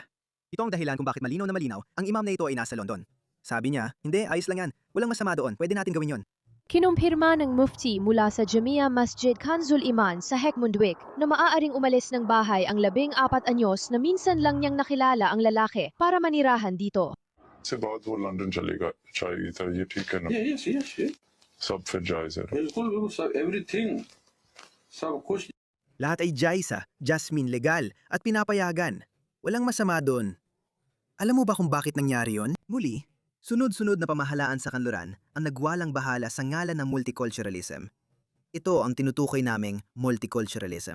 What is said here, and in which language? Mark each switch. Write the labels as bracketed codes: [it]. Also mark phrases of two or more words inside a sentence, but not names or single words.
[tl] Ito ang dahilan kung bakit malinaw na malinaw ang imam na ito ay nasa London. Sabi niya, hindi, ayos lang yan. Walang masama doon. Pwede natin gawin yon. Kinumpirma ng mufti mula sa Jamia Masjid Kanzul Iman sa Hekmundwik na maaaring umalis ng bahay ang 14 anyos na minsan lang niyang nakilala ang lalaki para manirahan dito. [ur] سے بعد وہ لندن چلے گا چاہیے تھا یہ ٹھیک ہے نا [en] yes yes yes [ur] سب پھر جائز ہے بالکل بالکل سب ایوری تھنگ سب کچھ. [tl] Lahat ay Jaisa, Jasmine legal at pinapayagan. Walang masama doon. Alam mo ba kung bakit nangyari yon? Muli, sunod-sunod na pamahalaan sa kanluran ang nagwalang bahala sa ngalan ng multiculturalism. Ito ang tinutukoy naming multiculturalism.